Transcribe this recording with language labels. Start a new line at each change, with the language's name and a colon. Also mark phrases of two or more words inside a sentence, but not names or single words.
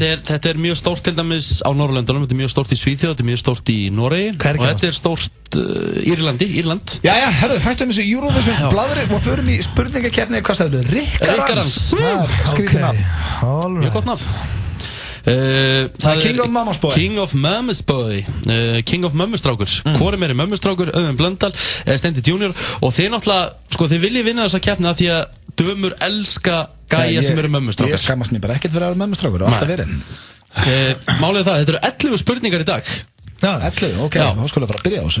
Icelandic: Þetta er mjög stórt til dæmis á Norrlöndunum, þetta er mjög stórt í Svíþjóð, þetta er mjög stórt í Noregi og þetta er stórt Írland. Jæja, herru, hættum þessu Eurovision bladri og förum í spurningakeppni, hvað sagðu þau? Rikkarans. Skrítið nafn. Mjög gott nafn. Það er King of Mama's Boy. King of Mama's Boy. King of Mömmustrákur. Hvor er meiri mömmustrákur? Auðun Blöndal, Steindi Junior. Og þið náttúrulega, þið viljið vinna þessa keppni af því að dömur elska gæja sem eru mömmustrákar. Ég skammast mér bara ekkert fyrir að vera mömmustrákur og alltaf verið. Málið það, þetta eru 11 spurningar í dag. Já, 11, ok, þá skulum við fara að byrja á þessu.